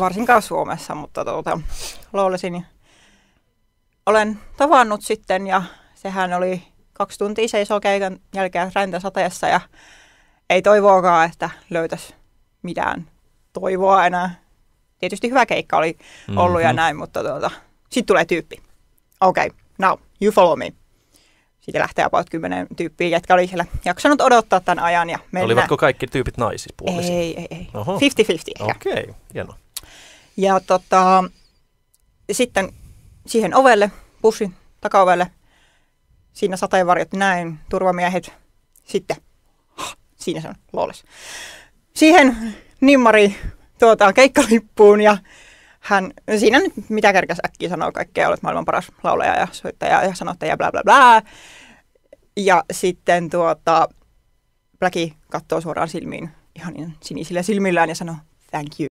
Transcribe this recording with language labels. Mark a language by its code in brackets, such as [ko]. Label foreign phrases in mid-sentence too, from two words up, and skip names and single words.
[fi] Varsinkaan Suomessa, mutta Lawlessin olen tavannut sitten ja sehän oli 2 tuntia seisoo keikan jälkeen räntäsateessa ja ei toivoakaan, että löytäisi mitään toivoa enää. Tietysti hyvä keikka oli ollut ja näin, mutta sitten tulee tyyppi. [en] Okay, now you follow me. [fi] Sitten lähtee about 10 tyyppiä, jotka oli siellä jaksanut odottaa tämän ajan. Ja olivatko kaikki tyypit naisispuolisia? Ei. 50-50 ehkä. Okei, hienoa. Ja sitten siihen ovelle, bussin takaovelle, siinä sateenvarjot näin, turvamiehet. Sitten, siinä se on Lawless. Siihen nimmari keikkalippuun ja hän siinä nyt mitä kerkäs äkkiä sanoo kaikkea, olet maailman paras laulaja ja soittaja ja sanottaja bla bla bla. Ja sitten Blackie katsoo suoraan silmiin ihan sinisillä silmillään ja sanoo [en] thank you.